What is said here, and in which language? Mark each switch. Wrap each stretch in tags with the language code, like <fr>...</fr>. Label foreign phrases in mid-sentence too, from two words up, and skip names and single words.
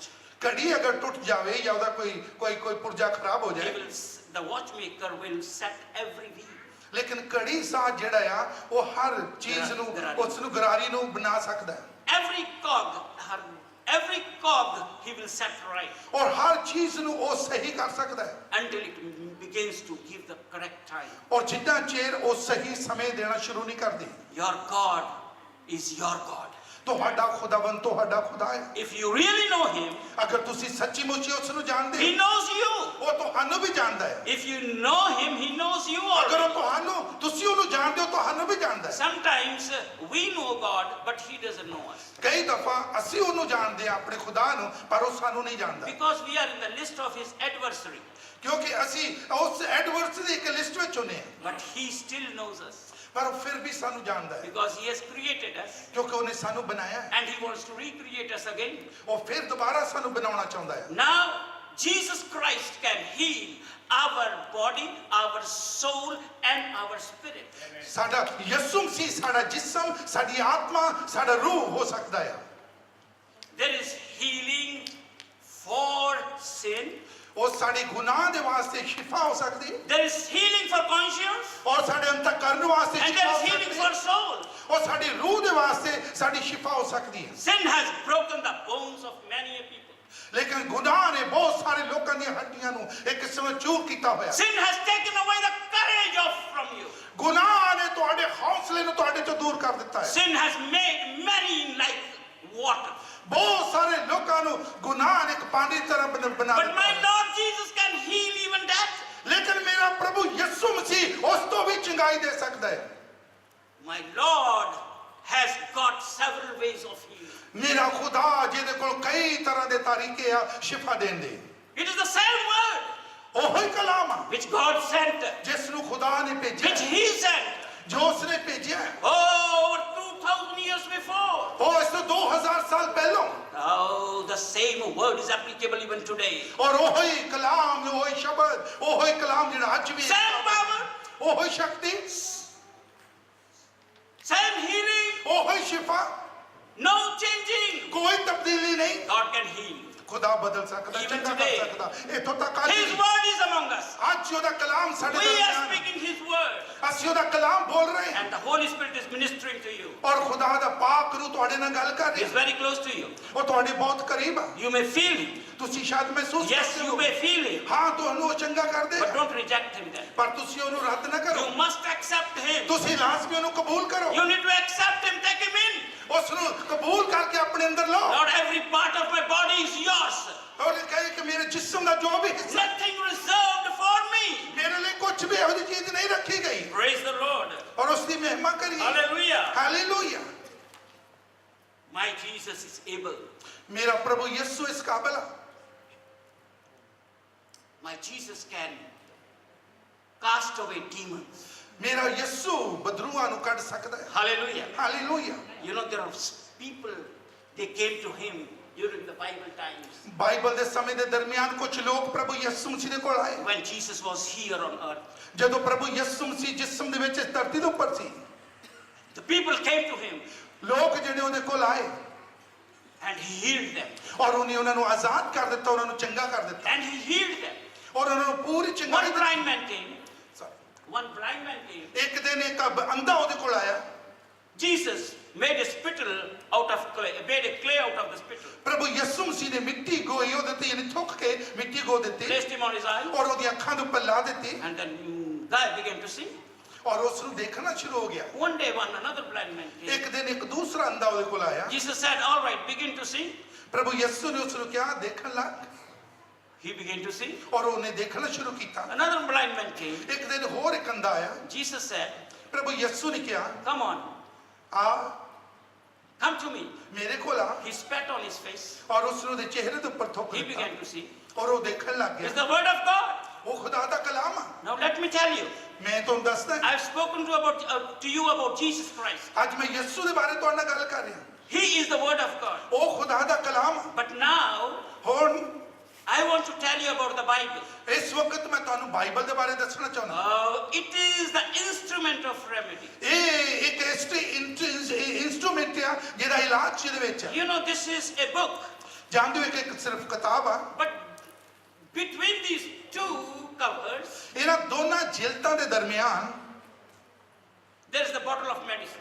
<pa>ਕੜੀ ਅਗਰ ਟੁੱਟ ਜਾਵੇ ਜਾਂ ਉਹਦਾ ਕੋਈ ਪੁਰਜਾ ਖਰਾਬ ਹੋ ਜਾਏ</pa> <en>the watchmaker will set every wheel.</en> <pa>ਲੇਕਿਨ ਕੜੀ ਸਾਜ਼ ਜਿਹੜਾ ਆ ਉਹ ਹਰ ਚੀਜ਼ ਨੂੰ ਉਸ ਨੂੰ ਗਰਾਰੀ ਨੂੰ ਬਣਾ ਸਕਦਾ ਹੈ</pa> <en>Every cog, every every cog he will set right</en> <pa>ਔਰ ਹਰ ਚੀਜ਼ ਨੂੰ ਉਹ ਸਹੀ ਕਰ ਸਕਦਾ ਹੈ</pa> <en>until it begins to give the correct time.</en> <pa>ਔਰ ਜਿੰਨਾ ਚਿਰ ਉਹ ਸਹੀ ਸਮੇਂ ਦੇਣਾ ਸ਼ੁਰੂ ਨਹੀਂ ਕਰਦੀ</pa> <en>Your God is your God.</en> <pa>ਤੁਹਾਡਾ ਖੁਦਾਵੰਦ ਤੁਹਾਡਾ ਖੁਦਾ ਹੈ</pa> <en>If you really know him,</en> <pa>ਅਗਰ ਤੁਸੀਂ ਸੱਚੀ ਮੁੱਚੀ ਉਸ ਨੂੰ ਜਾਣਦੇ</pa> <en>he</en> <pa>ਹੋ</pa> <en>knows you.</en> <pa>ਉਹ ਤੁਹਾਨੂੰ ਵੀ ਜਾਣਦਾ ਹੈ</pa> <en>If you know him, he knows you</en> <pa>ਅਗਰ ਉਹ</pa> <en>already.</en> <pa>ਤੁਸੀਂ ਉਹਨੂੰ ਜਾਣਦੇ ਹੋ ਤੁਹਾਨੂੰ ਵੀ ਜਾਣਦਾ ਹੈ</pa> <en>Sometimes we know God, but he doesn't know us.</en> <pa>ਕਈ ਦਫਾ ਅਸੀਂ ਉਹਨੂੰ ਜਾਣਦੇ ਹਾਂ ਆਪਣੇ ਖੁਦਾ ਨੂੰ ਪਰ ਉਹ ਸਾਨੂੰ ਨਹੀਂ ਜਾਣਦਾ</pa> <en>Because we are in the list of his adversary.</en> <pa>ਕਿਉਂਕਿ ਅਸੀਂ ਉਸ ਐਡਵਰਸ ਦੀ ਇੱਕ ਲਿਸਟ ਵਿੱਚ ਹੁੰਨੇ ਹਾਂ</pa> <en>But he still knows us.</en> <pa>ਪਰ ਉਹ ਫਿਰ ਵੀ ਸਾਨੂੰ ਜਾਣਦਾ ਹੈ</pa> <en>Because he has created us.</en> <pa>ਕਿਉਂਕਿ ਉਹਨੇ ਸਾਨੂੰ ਬਣਾਇਆ ਹੈ</pa> <en>And he wants to recreate us again.</en> <pa>ਉਹ ਫਿਰ ਦੁਬਾਰਾ ਸਾਨੂੰ ਬਣਾਉਣਾ ਚਾਹੁੰਦਾ ਹੈ</pa> <en>Now, Jesus Christ can heal our body, our soul, and our spirit.</en> <pa>ਸਾਡਾ ਯਿਸੂ ਮਸੀਹ ਸਾਡਾ ਜਿਸਮ ਸਾਡੀ ਆਤਮਾ ਸਾਡਾ ਰੂਹ ਹੋ ਸਕਦਾ ਹੈ</pa> <en>There is healing for sin.</en> <pa>ਉਹ ਸਾਡੇ ਗੁਨਾਹ ਦੇ ਵਾਸਤੇ ਸ਼ਿਫਾ ਹੋ ਸਕਦੀ ਹੈ</pa> <en>There is healing for conscience.</en> <pa>ਔਰ ਸਾਡੇ ਅੰਤਕਰਨ ਵਾਸਤੇ</pa> <en>And</en> <pa>ਸ਼ਿਫਾ</pa> <en>there</en> <pa>ਹੋ</pa> <en>is healing</en> <pa>ਸਕਦੀ</pa> <en>for</en> <pa>ਹੈ</pa> <en>soul.</en> <pa>ਔਰ ਸਾਡੀ ਰੂਹ ਦੇ ਵਾਸਤੇ ਸਾਡੀ ਸ਼ਿਫਾ ਹੋ ਸਕਦੀ ਹੈ</pa> <en>Sin has broken the bones of many a people.</en> <pa>ਲੇਕਿਨ ਗੁਨਾਹ ਨੇ ਬਹੁਤ ਸਾਰੇ ਲੋਕਾਂ ਦੀਆਂ ਹੱਡੀਆਂ ਨੂੰ ਇੱਕ ਕਿਸਮ ਨਾਲ ਚੂਰ ਕੀਤਾ ਹੋਇਆ</pa> <en>Sin has taken away the courage from you.</en> <pa>ਗੁਨਾਹ ਨੇ ਤੁਹਾਡੇ ਹੌਸਲੇ ਨੂੰ ਤੁਹਾਡੇ ਤੋਂ ਦੂਰ ਕਰ ਦਿੱਤਾ ਹੈ</pa> <en>Sin has made many like water.</en> <pa>ਬਹੁਤ ਸਾਰੇ ਲੋਕਾਂ ਨੂੰ ਗੁਨਾਹ ਨੇ ਇੱਕ ਪਾਣੀ ਦੀ ਤਰ੍ਹਾਂ ਬਣਾ</pa> <en>But</en> <pa>ਦਿੱਤਾ</pa> <en>my</en> <pa>ਹੈ।</pa> <en>Lord Jesus can heal even that.</en> <pa>ਲੇਕਿਨ ਮੇਰਾ ਪ੍ਰਭੂ ਯਿਸੂ ਮਸੀਹ ਉਸ ਤੋਂ ਵੀ ਚੰਗਾਈ ਦੇ ਸਕਦਾ ਹੈ</pa> <en>My Lord has got several ways of healing.</en> <pa>ਮੇਰਾ ਖੁਦਾ ਜਿਹਦੇ ਕੋਲ ਕਈ ਤਰ੍ਹਾਂ ਦੇ ਤਰੀਕੇ ਆ ਸ਼ਿਫਾ ਦੇਣ ਦੇ</pa> <en>It is the same word</en> <pa>ਉਹੀ ਕਲਾਮ ਆ</pa> <en>which God sent,</en> <pa>ਜਿਸ ਨੂੰ ਖੁਦਾ ਨੇ ਭੇਜਿਆ</pa> <en>which he sent.</en> <pa>ਜੋ ਉਸਨੇ ਭੇਜਿਆ ਹੈ।</pa> <en>Oh, over 2,000 years before.</en> <pa>ਉਹ ਇਸ ਤੋਂ 2000 ਸਾਲ ਪਹਿਲਾਂ</pa> <en>Oh, the same word is applicable even today.</en> <pa>ਔਰ ਉਹੀ ਕਲਾਮ ਉਹੀ ਸ਼ਬਦ ਉਹੀ ਕਲਾਮ ਜਿਹੜਾ ਅੱਜ ਵੀ</pa> <en>Same power,</en> <pa>ਉਹੀ ਸ਼ਕਤੀ</pa> <en>same healing,</en> <pa>ਉਹੀ ਸ਼ਿਫਾ</pa> <en>no changing.</en> <pa>ਕੋਈ ਤਬਦੀਲੀ ਨਹੀਂ</pa> <en>God can heal.</en> <pa>ਖੁਦਾ ਬਦਲ ਸਕਦਾ</pa> <en>Even</en> <pa>ਚੰਗਾ ਕਰ</pa> <en>today.</en> <pa>ਸਕਦਾ ਇੱਥੋਂ ਤੱਕ ਅੱਜ</pa> <en>His</en> <pa>ਵੀ।</pa> <en>word is among us.</en> <pa>ਅੱਜ ਉਹਦਾ ਕਲਾਮ ਸਾਡੇ</pa> <en>We are</en> <pa>ਦਰਮਿਆਨ ਹੈ।</pa> <en>speaking his word.</en> <pa>ਅਸੀਂ ਉਹਦਾ ਕਲਾਮ ਬੋਲ ਰਹੇ ਹਾਂ</pa> <en>And the Holy Spirit is ministering to you.</en> <pa>ਔਰ ਖੁਦਾ ਦਾ ਪਾਕ ਰੂਹ ਤੁਹਾਡੇ ਨਾਲ ਗੱਲ ਕਰ</pa> <en>He is</en> <pa>ਰਿਹਾ</pa> <en>very close to you.</en> <pa>ਉਹ ਤੁਹਾਡੇ ਬਹੁਤ ਕਰੀਬ ਆ</pa> <en>You may feel him.</en> <pa>ਤੁਸੀਂ ਸ਼ਾਇਦ ਮਹਿਸੂਸ</pa> <en>Yes,</en> <pa>ਕਰਦੇ</pa> <en>you</en> <pa>ਹੋ</pa> <en>may feel him.</en> <pa>ਹਾਂ ਤੁਹਾਨੂੰ ਉਹ ਚੰਗਾ ਕਰ</pa> <en>But</en> <pa>ਦੇਗਾ</pa> <en>don't reject him then.</en> <pa>ਪਰ ਤੁਸੀਂ ਉਹਨੂੰ ਰੱਦ ਨਾ ਕਰੋ</pa> <en>You must accept him.</en> <pa>ਤੁਸੀਂ ਲਾਜ਼ਮੀ ਉਹਨੂੰ ਕਬੂਲ ਕਰੋ</pa> <en>You need to accept him. Take him in.</en> <pa>ਉਸ ਨੂੰ ਕਬੂਲ ਕਰਕੇ ਆਪਣੇ ਅੰਦਰ ਲਓ</pa> <en>Lord, every part of my body is yours.</en> <pa>ਔਰ ਇਹ ਕਹੇ ਕਿ ਮੇਰੇ ਜਿਸਮ ਦਾ ਜੋ ਵੀ ਹਿੱਸਾ</pa> <en>Nothing reserved for me.</en> <pa>ਮੇਰੇ ਲਈ ਕੁਝ ਵੀ ਇਹੋ ਜਿਹੀ ਚੀਜ਼ ਨਹੀਂ ਰੱਖੀ ਗਈ</pa> <en>Praise the Lord.</en> <pa>ਔਰ ਉਸ ਦੀ ਮਹਿਮਾ ਕਰੀਏ</pa> <en>Hallelujah.</en> <pa>ਹਾਲੇਲੂਇਆ</pa> <en>My Jesus is able.</en> <pa>ਮੇਰਾ ਪ੍ਰਭੂ ਯਿਸੂ ਇਸ ਕਾਬਿਲ ਆ</pa> <en>My Jesus can cast away demons.</en> <pa>ਮੇਰਾ ਯਿਸੂ ਬਦਰੂਆਂ ਨੂੰ ਕੱਢ ਸਕਦਾ ਹੈ</pa> <en>Hallelujah.</en> <pa>ਹਾਲੇਲੂਇਆ</pa> <en>You know, there are people, they came to him during the Bible times</en> <pa>ਬਾਈਬਲ ਦੇ ਸਮੇਂ ਦੇ ਦਰਮਿਆਨ ਕੁਝ ਲੋਕ ਪ੍ਰਭੂ ਯਿਸੂ ਮਸੀਹ ਦੇ ਕੋਲ ਆਏ</pa> <en>when Jesus was here on earth.</en> <pa>ਜਦੋਂ ਪ੍ਰਭੂ ਯਿਸੂ ਮਸੀਹ ਜਿਸਮ ਦੇ ਵਿੱਚ ਇਸ ਧਰਤੀ ਦੇ ਉੱਪਰ ਸੀ</pa> <en>The people came to him</en> <pa>ਲੋਕ ਜਿਹੜੇ ਉਹਦੇ ਕੋਲ ਆਏ</pa> <en>and he healed them.</en> <pa>ਔਰ ਉਹਨੇ ਉਹਨਾਂ ਨੂੰ ਆਜ਼ਾਦ ਕਰ ਦਿੱਤਾ ਉਹਨਾਂ ਨੂੰ ਚੰਗਾ ਕਰ ਦਿੱਤਾ</pa> <en>And he healed them.</en> <pa>ਔਰ ਉਹਨਾਂ ਨੂੰ ਪੂਰੀ ਚੰਗਾਈ</pa> <en>One blind man came.</en> <pa>ਦਿੱਤੀ</pa> <en>One blind man came.</en> <pa>ਇੱਕ ਦਿਨ ਇੱਕ ਅੰਧਾ ਉਹਦੇ ਕੋਲ ਆਇਆ</pa> <en>Jesus made a spittle out of clay, made a clay out of the spittle.</en> <pa>ਪ੍ਰਭੂ ਯਿਸੂ ਮਸੀਹ ਨੇ ਮਿੱਟੀ ਗੋਈ ਉਹਦੇ ਤੇ ਯਾਨੀ ਥੁੱਕ ਕੇ ਮਿੱਟੀ ਗੋ ਦਿੱਤੀ</pa> <en>Placed him on his eye.</en> <pa>ਔਰ ਉਹਦੀ ਅੱਖਾਂ ਦੇ ਉੱਪਰ ਲਾ ਦਿੱਤੀ</pa> <en>And then guy began to see.</en> <pa>ਔਰ ਉਸ ਨੂੰ ਦੇਖਣਾ ਸ਼ੁਰੂ ਹੋ ਗਿਆ</pa> <en>One day, another blind man came.</en> <pa>ਇੱਕ ਦਿਨ ਇੱਕ ਦੂਸਰਾ ਅੰਧਾ ਉਹਦੇ ਕੋਲ ਆਇਆ</pa> <en>Jesus said, all right, begin to see.</en> <pa>ਪ੍ਰਭੂ ਯਿਸੂ ਨੇ ਉਸ ਨੂੰ ਕਿਹਾ ਦੇਖਣ ਲੱਗ</pa> <en>He began to see.</en> <pa>ਔਰ ਉਹਨੇ ਦੇਖਣਾ ਸ਼ੁਰੂ ਕੀਤਾ</pa> <en>Another blind man came.</en> <pa>ਇੱਕ ਦਿਨ ਹੋਰ ਇੱਕ ਅੰਧਾ ਆਇਆ</pa> <en>Jesus said,</en> <pa>ਪ੍ਰਭੂ ਯਿਸੂ ਨੇ ਕਿਹਾ</pa> <en>come on,</en> <pa>ਆ</pa> <en>come to me.</en> <pa>ਮੇਰੇ ਕੋਲ ਆ</pa> <en>He spat on his face.</en> <pa>ਔਰ ਉਸ ਨੂੰ ਦੇ ਚਿਹਰੇ ਦੇ ਉੱਪਰ ਥੁੱਕ</pa> <en>He</en> <pa>ਦਿੱਤਾ</pa> <en>began to see.</en> <pa>ਔਰ ਉਹ ਦੇਖਣ ਲੱਗ</pa> <en>It's</en> <pa>ਗਿਆ</pa> <en>the word of God.</en> <pa>ਉਹ ਖੁਦਾ ਦਾ ਕਲਾਮ ਆ</pa> <en>Now let me tell you,</en> <pa>ਮੈਂ ਤੁਹਾਨੂੰ ਦੱਸਦਾ</pa> <en>I've spoken to you about Jesus Christ.</en> <pa>ਅੱਜ ਮੈਂ ਯਿਸੂ ਦੇ ਬਾਰੇ ਤੁਹਾਡੇ ਨਾਲ ਗੱਲ ਕਰ ਰਿਹਾ</pa> <en>He is the word of God.</en> <pa>ਉਹ ਖੁਦਾ ਦਾ ਕਲਾਮ ਆ</pa> <en>But now,</en> <pa>ਹੁਣ</pa> <en>I want to tell you about the Bible.</en> <pa>ਇਸ ਵਕਤ ਮੈਂ ਤੁਹਾਨੂੰ ਬਾਈਬਲ ਦੇ ਬਾਰੇ ਦੱਸਣਾ ਚਾਹੁੰਦਾ</pa> <en>It is the instrument of remedy.</en> <pa>ਇਹ ਇੱਕ ਇਨਸਟਰੂਮੈਂਟ ਆ ਜਿਹੜਾ ਇਲਾਜ ਜਿਹਦੇ ਵਿੱਚ ਆ</pa> <en>You know, this is a book.</en> <pa>ਜਾਣਦੇ ਹੋ ਇੱਕ ਸਿਰਫ ਕਿਤਾਬ ਆ</pa> <en>But between these two covers,</en> <pa>ਇਹਨਾਂ ਦੋਨਾਂ ਜਿਲਤਾਂ ਦੇ ਦਰਮਿਆਨ</pa> <en>there is the bottle of medicine.</en>